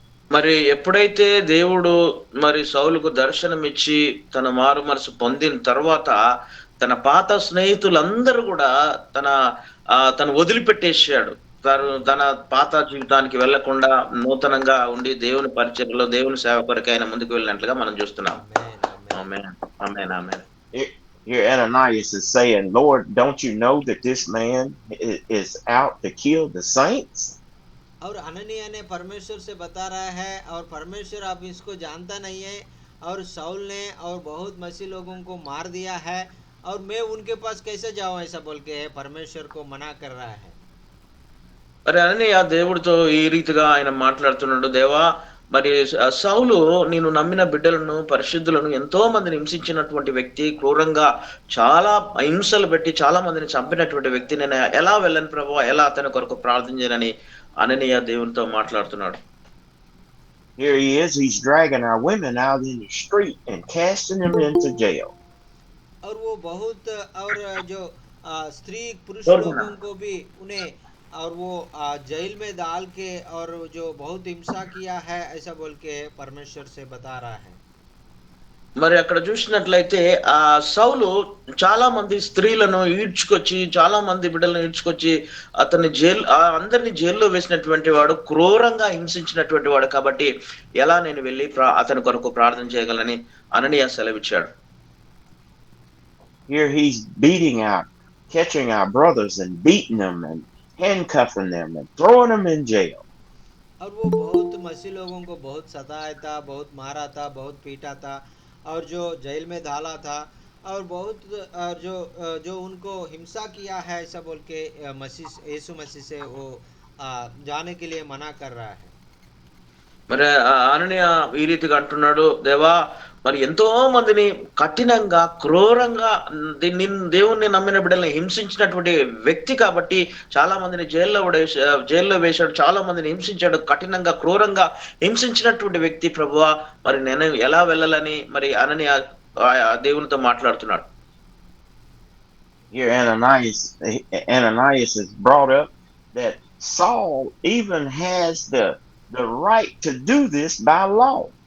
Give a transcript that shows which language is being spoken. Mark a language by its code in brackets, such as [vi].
[te] మరి ఎప్పుడైతే దేవుడు మరి సౌలుకు దర్శనమిచ్చి తన మారు మనసు పొందిన తర్వాత తన పాత స్నేహితులందరూ కూడా తను వదిలిపెట్టేసాడు. తన పాత జీవితానికి వెళ్లకుండా నూతనంగా ఉండి దేవుని పరిచర్యలో దేవుని సేవ కొరకు ఆయన ముందుకు వెళ్ళినట్లుగా మనం చూస్తున్నాం. ఆమేన్. ఆమేన్. ఆమేన్. [en] Here Ananias is saying, Lord, don't you know that this man is out to kill the saints? [hi] और अननिया ने परमेश्वर से बता रहा है और परमेश्वर आप इसको जानता नहीं है और साउल ने और बहुत मसीह लोगों को मार दिया है और मैं उनके पास कैसे जाऊं ऐसा बोल के परमेश्वर को मना कर रहा है। [te] మరి అననీయ దేవుడితో ఈ రీతిగా ఆయన మాట్లాడుతున్నాడు, దేవా మరి సౌలు నేను నమ్మిన బిడ్డలను పరిశుద్ధులను ఎంతో మందిని హింసించినటువంటి వ్యక్తి, క్రూరంగా చాలా హింసలు పెట్టి చాలా మందిని చంపినటువంటి వ్యక్తి, నేను ఎలా వెళ్ళను ప్రభువా, ఎలా అతని కొరకు ప్రార్థన చేయనని అననీయ దేవునితో మాట్లాడుతున్నాడు. [en] Here he is, he's dragging our women out in the street and casting them into jail. [hi] और वो बहुत और जो स्त्री पुरुष लोगों को भी उन्हें और वो जेल में डाल के और जो बहुत हिंसा किया है ऐसा बोल के परमेश्वर से बता रहा है। [te] మరి అక్కడ చూసినట్లయితే ఆ సౌలు చాలా మంది స్త్రీలను ఈడ్చుకొచ్చి, చాలా మంది బిడ్డలను ఈడ్చుకొచ్చి అతన్ని అందరిని జైల్లో వేసినటువంటి వాడు, క్రూరంగా హింసించినటువంటి వాడు కాబట్టి ఎలా నేను వెళ్లి అతని కొరకు ప్రార్థన చేయగలని అననీయ సెలవిచ్చాడు. [en] Here he's beating out, catching our brothers and beating them and handcuffing them and throwing them in jail. [hi] और वो बहुत मसीह लोगों को बहुत सताया था, बहुत मारा था, बहुत पीटा था और जो जेल में डाला था और बहुत जो उनको हिंसा किया है ऐसा बोल के मसीह यीशु मसीह से वो जाने के लिए मना कर रहा है। [te] మరి అననీయ ఈ రీతిగా అంటున్నాడు, దేవా మరి ఎంతో మందిని కఠినంగా, క్రూరంగా దేవుణ్ణి నమ్మిన బిడ్డల్ని హింసించినటువంటి వ్యక్తి కాబట్టి చాలా మందిని జైల్లో వేశాడు, చాలా మందిని హింసించాడు, కఠినంగా, క్రూరంగా హింసించినటువంటి వ్యక్తి ప్రభువా, మరి నేను ఎలా వెళ్ళాలని మరి అననీయ దేవునితో మాట్లాడుతున్నాడు. [en] Here Ananias is brought up that Saul even has the right to do this by law.